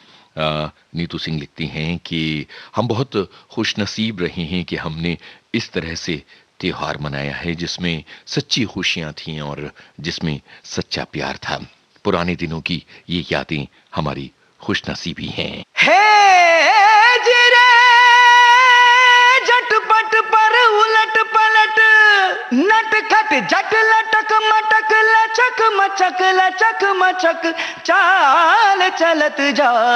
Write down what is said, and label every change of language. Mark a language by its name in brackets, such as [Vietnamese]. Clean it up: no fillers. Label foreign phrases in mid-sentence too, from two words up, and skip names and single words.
[Hindi] नीतू सिंह लिखती हैं कि हम बहुत खुशनसीब रहे हैं कि हमने इस तरह से त्योहार मनाया है जिसमें सच्ची खुशियां थीं और जिसमें सच्चा प्यार था। पुराने दिनों की ये यादें हमारी खुशनसीबी हैं। हे जिरे झटपट पर उलट पलट नटखट झट लटक मटक लचक मचक चाल चलत जा।